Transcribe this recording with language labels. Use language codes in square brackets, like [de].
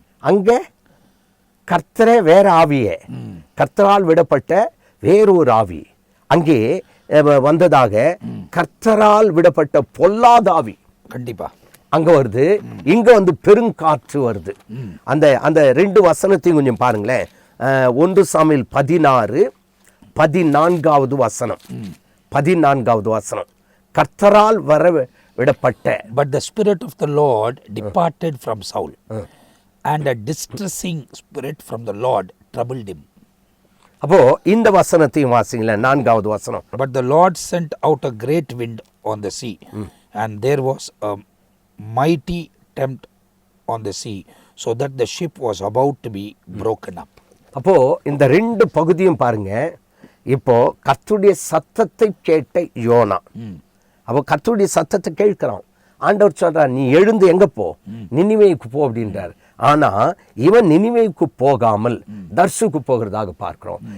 [ta] அங்க கர்த்தரே வேற ஆவியே, கர்த்தரால் விடப்பட்ட வேறொரு ஆவி அங்கே வந்ததாக, கர்த்தரால் விடப்பட்ட பொல்லாத ஆவி கண்டிப்பா அங்க வருது. இங்க வந்து பெருங்காற்று வருது. அந்த 2 வசனத்தையும் கொஞ்சம் பாருங்களேன். 1 சாமுவேல் 16 14வது வசனம், 14வது வசனம், கர்த்தரால் வர விடப்பட்ட, [en] but the spirit of the Lord departed from Saul, and a distressing spirit from the Lord troubled him. [ta] அப்போ இந்த வசனத்தையும் வாசிங்களேன், 4வது வசனம். [en] But the Lord sent out a great wind on the sea, and there was a mighty tempest on the sea, so that the ship was about to be broken up. [ta] அப்போ இந்த 2 பகுதியும் பாருங்க. இப்போ கர்த்தருடைய சத்தத்தை கேட்ட யோனா, அப்போ கர்த்தருடைய சத்தத்தை கேட்கிறான். ஆண்டவர் சொல்றார், நீ எழுந்து எங்க போ, நினிவேக்கு போ அப்படின்றார். ஆனா இவன் நினிவேக்கு போகாமல் தர்சுக்கு போகிறதாக பார்க்கிறோம்.